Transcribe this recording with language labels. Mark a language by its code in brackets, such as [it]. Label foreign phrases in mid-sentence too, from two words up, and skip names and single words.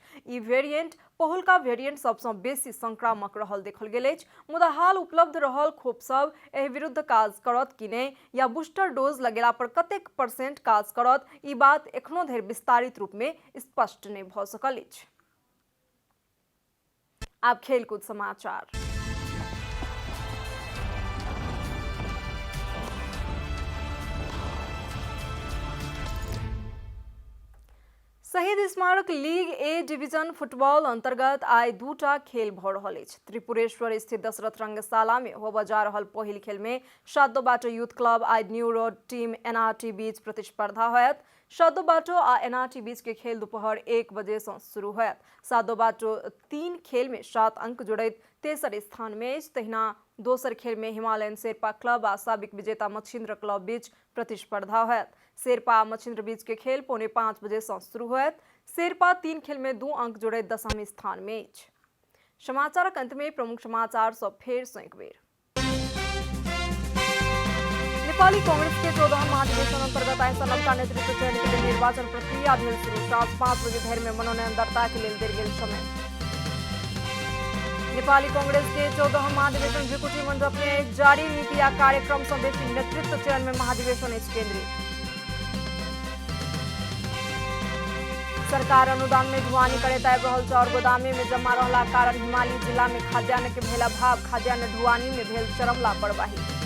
[mai] ई वेरिएंट पहिलका वेरिएंट सबसँ बेसी संक्रामक रहल देखल गेल अछि। मुदा हाल उपलब्ध रहल खोप सब एहि विरुद्ध काज करत कि नहि या [en] booster dose [mai] लगेला पर कतेक % काज करत ई बात एखनो धरि विस्तारित रूप में स्पष्ट नहि भऽ सकल अछि। अब खेलकूद समाचार। शहीद स्मारक लीग ए डिवीजन फुटबॉल अंतर्गत आइ 2टा खेल भऽ रहल अछि। त्रिपुरेश्वर स्थित दशरथ रंगशाला में होबऽ जा रहल पहिल खेल में शादोबाटो यूथ क्लब आ न्यू रोड टीम एनआरटी बीच प्रतिस्पर्धा होयत। शादोबाटो आ एनआरटी बीच के खेल दोपहर 1 बजे से शुरू होयत। शादोबाटो 3 खेल में 7 अंक जोड़ैत तेसर स्थान में अछि। तहिना दोसर खेल में हिमालयन शेरपा क्लब आ साबिक विजेता मच्छिंद्र क्लब बीच प्रतिस्पर्धा होयत। शेरपा आ मच्छिंद्र बीच के खेल 4:45 बजे से शुरू होयत। शेरपा 3 खेल में 2 अंक जोड़ैत 10वें स्थान में अछि। समाचारक अंत में प्रमुख समाचार सब फेर सँ एक बेर। नेपाली कांग्रेस के 14वां महाधिवेशन अंतर्गत आइ नवका नेतृत्व चयन के लेल निर्वाचन प्रक्रिया भेल शुरू। साँझ 5 बजे धरि में मनोनयन दर्ता के लेल देल गेल समय। नेपाली कांग्रेस के 14वां महाधिवेशन भृकुटी मंडप में जारी नीति आ कार्यक्रम सँ बेसी नेतृत्व चयन में महाधिवेशन अछि केंद्रित। सरकार अनुदान में ढुआनी करैत आबि रहल चाउर गोदामे में जमा रहलाक कारण हिमालय जिला में खाद्यान्न के भेल अभाव, खाद्यान्न ढुआनी में भेल चरम लापरवाही।